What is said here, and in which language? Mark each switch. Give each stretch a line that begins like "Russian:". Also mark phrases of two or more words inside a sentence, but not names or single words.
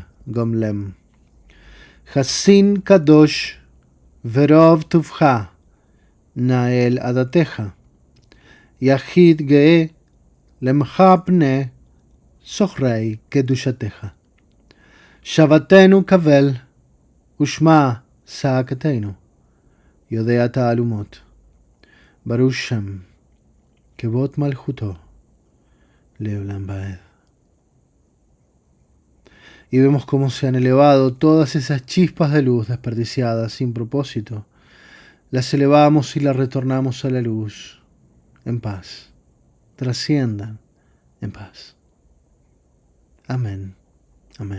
Hebrew: גומלם חסין קדוש ברוב טובך נהל עדתך יחיד גאה לעמך פנה זוכרי קדושתך שוועתנו קבל ושמע צעקתנו יודע תעלומות ברוך שם כבוד מלכותו לעולם ועד.
Spanish: Y vemos cómo se han elevado todas esas chispas de luz desperdiciadas sin propósito. Las elevamos y las retornamos a la luz en paz. Trasciendan en paz. Amén. Amén.